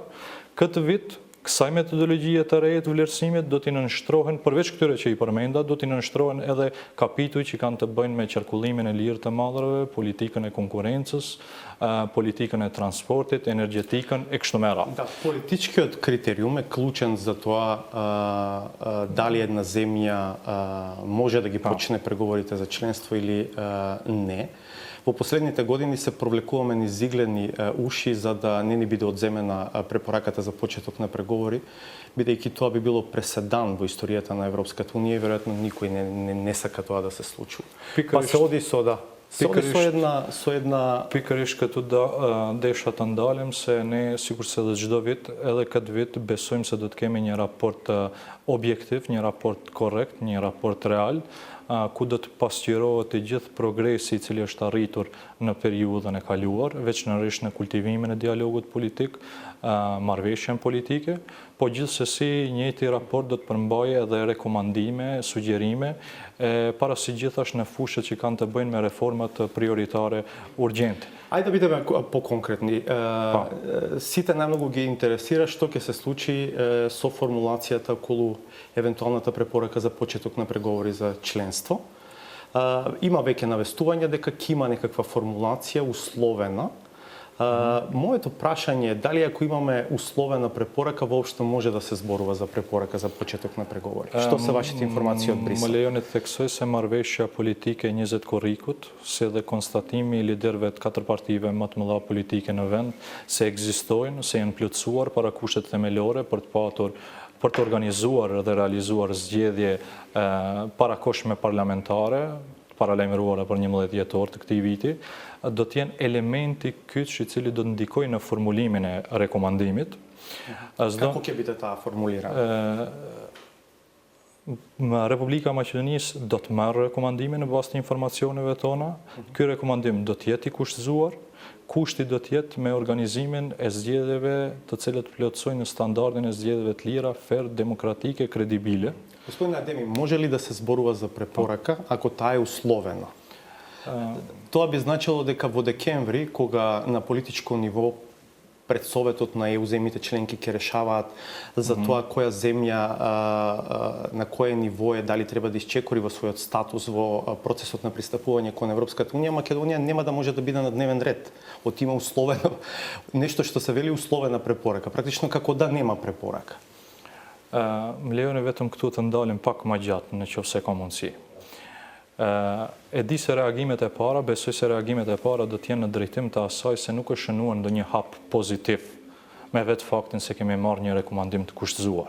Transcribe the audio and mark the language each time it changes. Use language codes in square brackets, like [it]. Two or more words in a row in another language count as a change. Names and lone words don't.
[sq] Këtë vit, kësaj metodologjie të reje të vlerësimit do t'i nënshtrohen, përveç këtyre që i përmenda, do t'i nënshtrohen edhe kapituj që kanë të bëjnë me qarkullimin e lirë të madhrave, politikën e konkurencës, politikën e transportit, energjetikën e kështu me radhë. [mk] Да, политичкиот критериум е клучен за тоа дали една земја може да ги почне преговорите за членство или не. Во последните години се провлекуваме низ иглени уши за да не ни биде одземена препораката за почеток на преговори, бидејќи тоа би било преседан во историјата на Европската унија и веројатно никој не сака тоа да се случи. Па се оди со една [sq] Pikërisht këtu desha të ndalem se ne, sikurse dhe çdo vit, edhe këtë vit besojmë se do të kemi një raport objektiv, një raport korrekt, një raport real, ku do të pasqyrohet të gjithë progresi I cili është arritur në periudhën e kaluar, veçanërisht në kultivimin e dialogut politik, marrëveshjen politike, po gjithsesi njëjti raport do të përmbajë edhe rekomandime, sugjerime, paraqit gjithashtu në fushët që kanë të bëjnë me reformat prioritare urgjente. [mk] Ајде да бидеме по-конкретни. Сите најмногу ги интересира што ќе се случи со формулацијата околу евентуалната препорака за почеток на преговори за членство. Има веќе навестување дека ќе има некаква формулација условена. Моето прашање е дали ако имаме условена препорака воопшто може да се зборува за препорака за почеток на преговори. Што се вашите информации од Брисел? [sq] Më lejoni të theksoj se marrëveshja politike 20 korrikut, si dhe konstatimi I liderëve të 4 partive më të mëdha politike në vend, se ekzistojnë, se janë plotësuar para kushtet themelore për të organizuar dhe realizuar zgjedhje parakohshme parlamentare, paralajmëruara për 11 dhjetor të këtij viti, do të jenë elementi kyç I cili do të ndikojë në formulimin e rekomandimit. [mk] Како ќе биде таа формулирана? [sq] Republika e Maqedonisë do të marrë rekomandimin në bazë të informacioneve tona. Ky rekomandim do të jetë I kushtëzuar. Kushti do të jetë me organizimin e zgjedhjeve të cilët plotësojnë standardin e zgjedhjeve të lira, fer, demokratike, kredibile. [mk] Господин Адеми, може ли да се зборува за препорака ако таа е условена? Тоа би значило дека во декември, кога на политичко ниво пред Советот на ЕУ земјите членки ќе решаваат за тоа која земја на кое ниво е, дали треба да исчекори во својот статус во процесот на пристапување кон Европската унија, Македонија нема да може да биде на дневен ред. Од има условено нешто што се вели условена препорака, практично како да нема препорака. [sq] Më lejoni vetëm këtu të ndalim pak më gjatë në qoftë se ka mundësi. E di se reagimet e para, besoj se reagimet e para do të jenë në drejtim të asaj se nuk është shënuar ndonjë hap pozitiv me vetë faktin se kemi marrë një rekomandim të kushtëzuar.